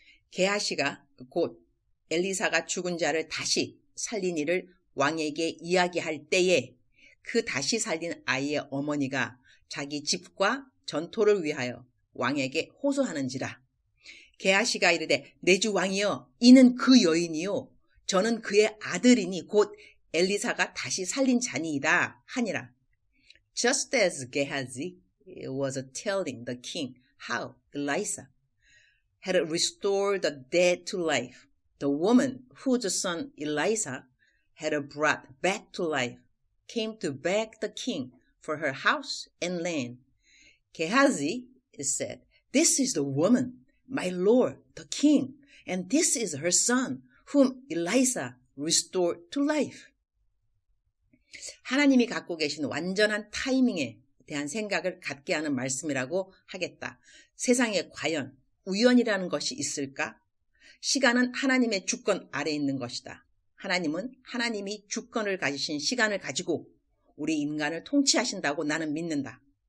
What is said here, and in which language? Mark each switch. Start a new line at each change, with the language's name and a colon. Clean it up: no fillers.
Korean: 게하시가 곧 엘리사가 죽은 자를 다시 살린 일을 왕에게 이야기할 때에 그 다시 살린 아이의 어머니가 자기 집과 전토를 위하여 왕에게 호소하는지라. 게하시가 이르되 내 주 왕이여, 이는 그 여인이요 저는 그의 아들이니 곧 엘리사가 다시 살린 자니이다 하니라.
English: Just as Gehazi was telling the king how Elisha had restored the dead to life, the woman whose son Elisha had brought back to life came to beg the king for her house and land. Gehazi said, "This is the woman, my lord, the king, and this is her son, whom Elisha restored to life."
Korean: 하나님이 갖고 계신 완전한 타이밍에 대한 생각을 갖게 하는 말씀이라고 하겠다. 세상에 과연 우연이라는 것이 있을까? 시간은 하나님의 주권 아래에 있는 것이다. 하나님은 하나님이 주권을 가지신 시간을 가지고 우리 인간을 통치하신다고 나는 믿는다.